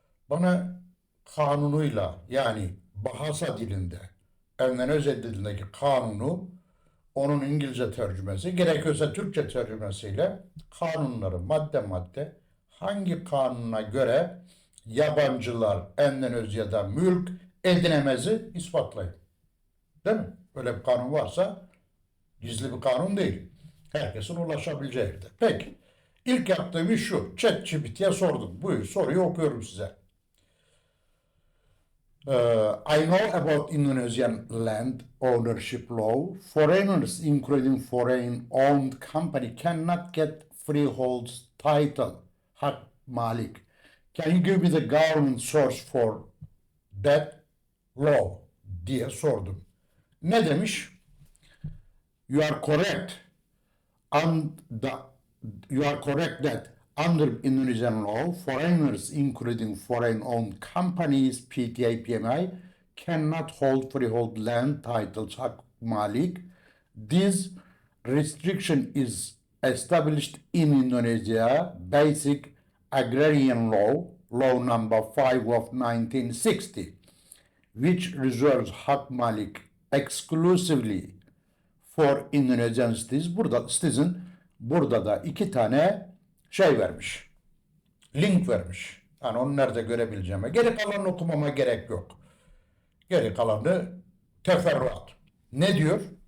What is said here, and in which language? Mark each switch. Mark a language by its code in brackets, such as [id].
[tr] Bana kanunuyla, yani Bahasa dilinde, Emden Özel dilindeki kanunu, onun İngilizce tercümesi, gerekiyorsa Türkçe tercümesiyle kanunları madde madde hangi kanuna göre yabancılar Endonezya ya da mülk edinemezi ispatlayın. Değil mi? Öyle bir kanun varsa gizli bir kanun değil. Herkesin ulaşabileceği yerde. Peki. İlk yaptığım iş şu. ChatGPT'ye sordum. Buyur, soruyu okuyorum size. [en] I know about Indonesian land ownership law. Foreigners, including foreign-owned company, cannot get freehold title, hak malik. Can you give me the government source for that law [tr] diye sordum. Ne demiş? [en] You are correct. And you are correct that under Indonesian law, foreigners, including foreign-owned companies, PTA, PMI, cannot hold freehold land titles, hak malik. This restriction is established in Indonesia Basic Agrarian Law, Law number 5 of 1960, which reserves hak malik exclusively for Indonesian citizen. [tr] Burada da iki tane şey vermiş. Link vermiş. Yani onu nerede görebileceğime. Geri kalanını okumama gerek yok. Geri kalanı teferruat. Ne diyor?